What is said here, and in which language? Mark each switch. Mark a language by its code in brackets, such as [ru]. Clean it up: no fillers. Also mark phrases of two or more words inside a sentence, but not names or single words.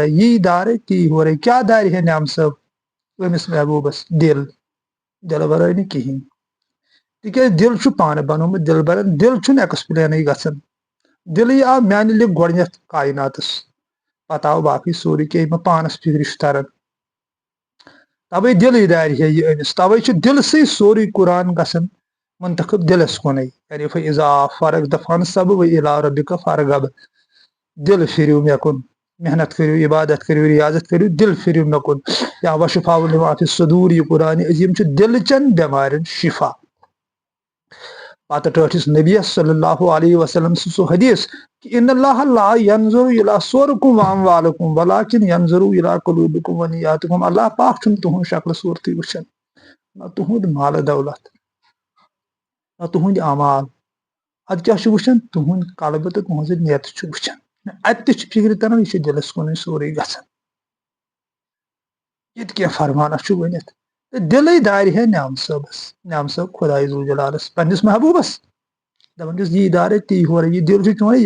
[ks] یی دارے تی ہورے کیا دارِ ہے نعام صٲب أمِس محبوبس دل ورٲے نہٕ کہیٖنۍ تکیاز دل پانہٕ بنومُت دل برن دل ایکسپلینٕے گژھان دلٕے آو میانہِ لِکھ گۄڈنیتھ کایناتس پتہٕ آو باقٕے سورُے کینٛہہ ییٚلہِ مےٚ پانس فکرِ چھُ تران توے دلٕے دارِ ہے یہِ أمِس توے چھُ دلہٕ سٕے سورُے قرآن گژھان منتخب دلس کُنٕے یعنی [ar] فاذا فرغت فانصب والى ربك فارغب [ks] دل پھِرِو مےٚ کُن محنت کٔرِو عبادت کٔرِو ریاضت کٔرِو دل پھِرِو مےٚ کُن یا [ar] وشفاء لما فی الصدور [ks] یہ قرآن عظیٖم چھُ دلہٕ چٮ۪ن بٮ۪مارٮ۪ن شفا پتہٕ ٹٲٹھِس نبیس [ar] صلی اللہ علیہ وسلم [ks] سُہ حدیث کہ [ar] ان اللہ لا ينظر الى صوركم واموالكم ولكن ينظر الى قلوبكم ونياتكم [ks] اللہ پاک چھُنہٕ تُہنٛز شکل صوٗرتٕے وٕچھان نہ تُہنٛد مالہٕ دولت نہ تُہنٛدۍ اعمال ادٕ کیاہ چھُ وٕچھان تُہنٛد قلبہٕ تہٕ تُہنٛزٕ نیتہٕ چھُ وٕچھان اتہِ تہِ چھُ فکرِ تران یہِ چھُ دلس کُنٕے سورُے گژھان ییٚتہِ کینٛہہ فرمانا چھُ ؤنِتھ دلٕے دارِ ہے نعام صٲبس نعام صٲب خۄداے ذوالجلالس پننس محبوبس دپان چھُس یی دارے تی ہورے یہ دل چھُ چون